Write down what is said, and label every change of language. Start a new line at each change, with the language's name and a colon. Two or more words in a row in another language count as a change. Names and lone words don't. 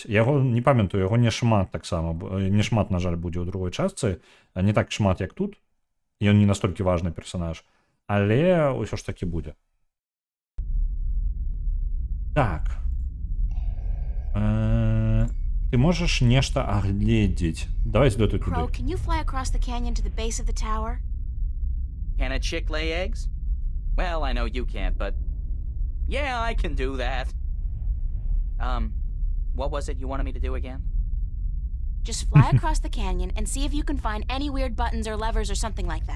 Belarusian: Яго, не памятаю, яго не шмат таксама, не шмат, на жаль, будзе ў другой частцы, не так шмат, як тут. Ён не настолькі важны персанаж, але ўсё ж такі будзе. Так. Ты можаш нешта агледзець. Давай злётай туды.
English: Crow, can you fly across the canyon to the base of the tower? Can a chick lay eggs? Well, I know you can't, but yeah, I can do that. What was it you wanted me to do again? Just fly across the canyon and see if you can find any weird buttons or levers or something like that.